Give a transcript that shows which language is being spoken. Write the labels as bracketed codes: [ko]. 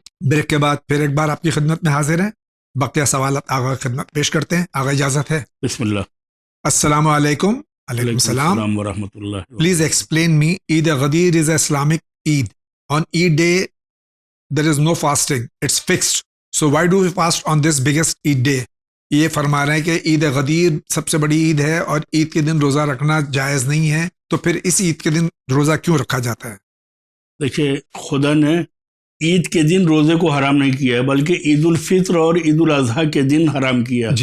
[ur] Break کے بعد پھر ایک بار آپ کی خدمت میں حاضر ہیں. بقیہ سوالات آغا کی خدمت پیش کرتے ہیں. آغا اجازت ہے؟ بسم اللہ. السلام علیکم. علیکم السلام ورحمۃ اللہ. [en] Please explain me, Eid al-Ghadir is an Islamic Eid. On Eid day, there is no fasting. It's fixed. So why do we fast on this biggest Eid day? [ur] یہ فرما رہے ہیں کہ عید غدیر سب سے بڑی عید ہے اور عید کے دن روزہ رکھنا جائز نہیں ہے، تو پھر اس عید کے دن روزہ کیوں رکھا جاتا ہے؟ دیکھیے، خدا نے عید کے دن روزے کو حرام نہیں کیا ہے، بلکہ عید الفطر اور عید الاضحیٰ کے دن حرام کیا ہے.